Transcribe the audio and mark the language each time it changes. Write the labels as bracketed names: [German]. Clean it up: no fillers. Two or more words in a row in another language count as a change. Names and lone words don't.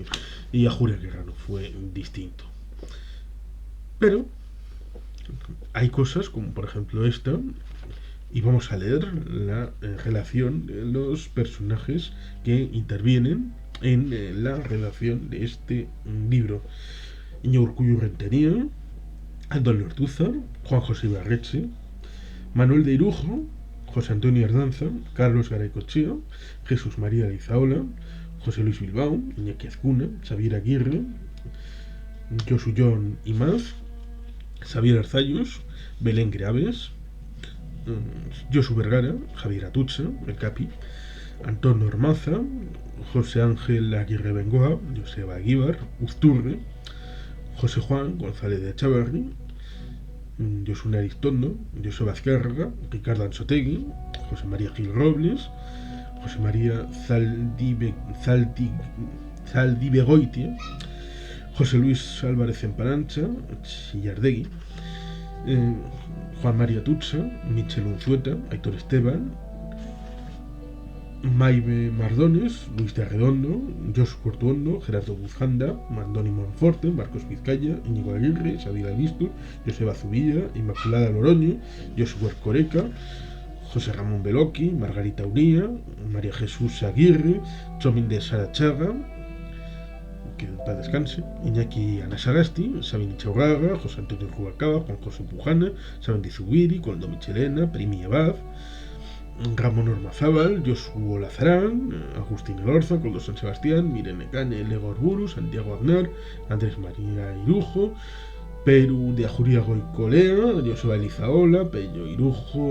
[Spanish] Y a Julia Guerrano fue distinto. Pero hay cosas como por ejemplo esta, y vamos a leer la relación de los personajes que intervienen en la redacción de este libro. Iñigo Urkullu Rentería, Antonio Ortúzar, Juan José Ibarretxe, Manuel de Irujo, José Antonio Ardanza, Carlos Garaycochea, Jesús María Leizaola, José Luis Bilbao, Iñaki Azcuna, Xavier Aguirre, Josu Jon Imaz, Xavier Arzallus, Belén Greaves, Josu Vergara, Javier Atutxa, el Capi, Antonio Ormaza, José Ángel Aguirre Bengoa, Joseba Aguibar, Uzturre, José Juan González de Echavarri, Josu Aristondo, Joseba Azcárraga, Ricardo Anzotegui, José María Gil Robles, José María Zaldibegoitia, José Luis Álvarez Emparancha, Chillardegui, Juan María Tutsa, Michel Unzueta, Aitor Esteban, Maive Mardones, Luis de Arredondo, Josu Cortuondo, Gerardo Buzanda, Mandoni Monforte, Marcos Vizcaya, Íñigo Aguirre, Xavier Albistu, Joseba Zubilla, Inmaculada Loroño, Josu Ercoreca, José Ramón Beloki, Margarita Uría, María Jesús Aguirre, Chomín de Sarachaga, que en paz descanse, Iñaki Anasagasti, Sabin Ichaurraga, José Antonio Rubalcaba, Juan José Pujana, Sabin Zubiri, Coldo Michelena, Primi Abad, Ramón Ormazábal, Josu Olazarán, Agustín Elorza, Coldo San Sebastián, Mirene Cane, Lego Orburu, Santiago Aznar, Andrés María Irujo, Peru de Ajuria Goicolea, Joseba Leizaola, Pello Irujo,